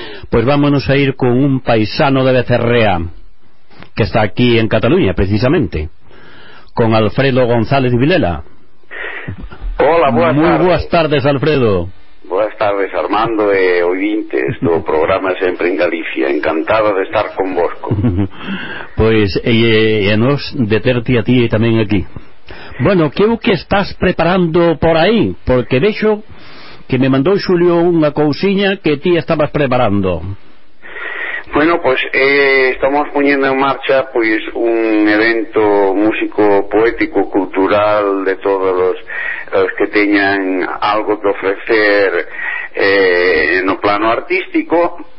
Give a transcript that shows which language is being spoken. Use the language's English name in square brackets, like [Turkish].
[Spanish] Pues vámonos a ir con un paisano de Becerrea que está aquí en Cataluña, precisamente, con Alfredo González Vilela. Hola, buenas tardes. Muy buenas tardes, Alfredo. [Galician] Buenas tardes, Armando e ouvintes do programa Sempre en Galicia. Encantado de estar con vos. Pues, e nos de terte a ti e tamén aquí. Bueno, que o que estás preparando por aí? Porque vexo que me mandou Xulio unha cousiña que ti estabas preparando. [Spanish] Bueno, pues estamos poniendo en marcha pues un evento músico, poético, cultural de todos los que tengan algo que ofrecer en el plano artístico.